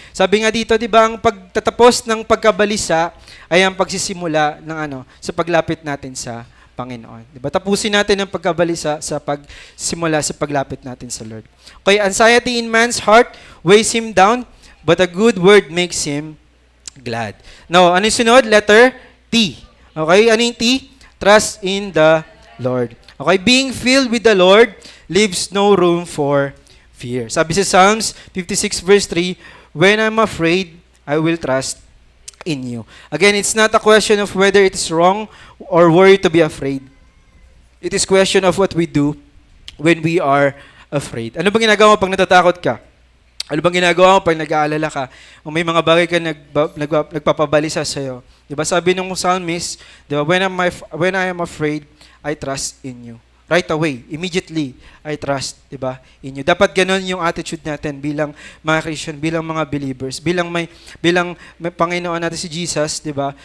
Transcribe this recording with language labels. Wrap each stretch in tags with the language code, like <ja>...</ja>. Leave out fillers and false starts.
<tl>Sabi nga dito, 'di ba, ang pagtatapos ng pagkabalisa ay ang pagsisimula ng sa paglapit natin sa Panginoon. Diba? Tapusin natin ang pagkabalisa sa pagsimula sa paglapit natin sa Lord.</tl> <en>Okay, anxiety in man's heart weighs him down, but a good word makes him glad.</en> <tl>Now, ano yung sunod? Letter T. Okay, ano yung T?</tl> <en>Trust in the Lord. Okay, being filled with the Lord leaves no room for fear.</en> <tl>Sabi sa</tl> <en>Psalms 56 verse 3, when I'm afraid, I will trust in you. Again, it's not a question of whether it is wrong or worthy to be afraid. It is question of what we do when we are afraid.</en> <tl>Ano bang ginagawa mo pag natatakot ka? Ano bang ginagawa mo pag nag-aalala ka? O may mga bagay ka nagpapabalisa sa'yo. Diba sabi ng</tl> <en>psalmist, diba, when I am afraid, I trust in you. Right away, immediately, I trust,</en> <tl>diba,</tl> <en>in you.</en> <tl>Dapat ganun yung attitude natin bilang mga Christian, bilang mga believers, bilang may Panginoon natin si Jesus, diba?</tl>